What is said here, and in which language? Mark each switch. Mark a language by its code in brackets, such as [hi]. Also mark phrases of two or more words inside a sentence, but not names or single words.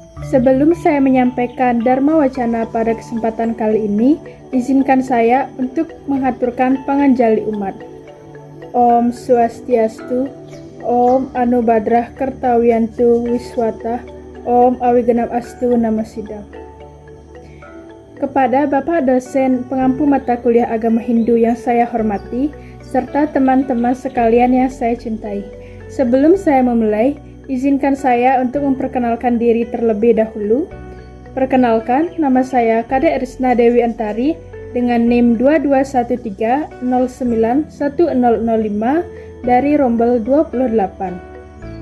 [id] Sebelum saya menyampaikan Dharma Wacana pada kesempatan kali ini, izinkan saya untuk mengaturkan panganjali umat. [sa] Om Swastiastu, Om Anubadrah Kertawiyantu Wiswata, Om Awigenam Astu Namasida. [id] Kepada Bapak dosen pengampu mata kuliah agama Hindu yang saya hormati, serta teman-teman sekalian yang saya cintai. Sebelum saya memulai, izinkan saya untuk memperkenalkan diri terlebih dahulu. Perkenalkan, nama saya Kadek Risna Dewi Antari dengan NIM 2213091005 dari Rombel 28.